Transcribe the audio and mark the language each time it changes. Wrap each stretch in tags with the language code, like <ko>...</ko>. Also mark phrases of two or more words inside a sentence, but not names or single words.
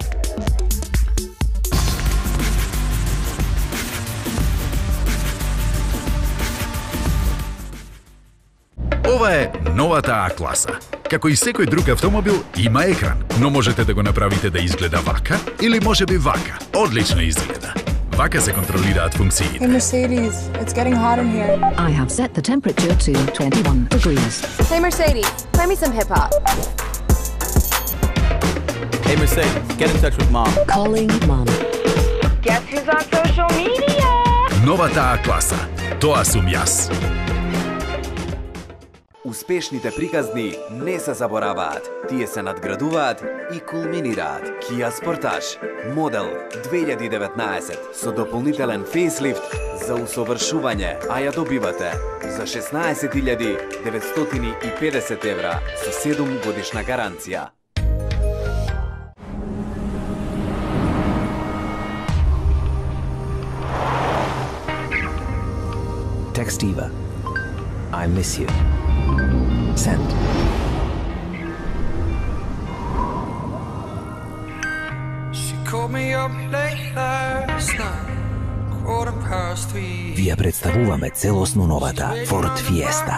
<mk>Ова е новата А-класа. Како и секој друг автомобил, има екран, но можете да го направите да изгледа вака или можеби вака. Одлично изгледа. Вака се контролираат функциите.</mk> <en>Hey Mercedes, it's getting hot in here. I have set the temperature to 21 degrees. Hey Mercedes, play me some hip-hop. Hey Mercedes, get in touch with mom. Calling mom. Guess who's on social media?</en> <mk>Новата А-класа. Тоа сум јас. Успешните приказни не се забораваат, тие се надградуваат и кулминираат. Kia Sportage, модел 2019 со дополнителен фейслифт за усовршување, а ја добивате за 16.950 евра со 7 годишна гаранција.</mk> <en>Text Eva. I miss you. Send.</en> <mk>Ви ја представуваме целосно новата Ford Fiesta.</mk>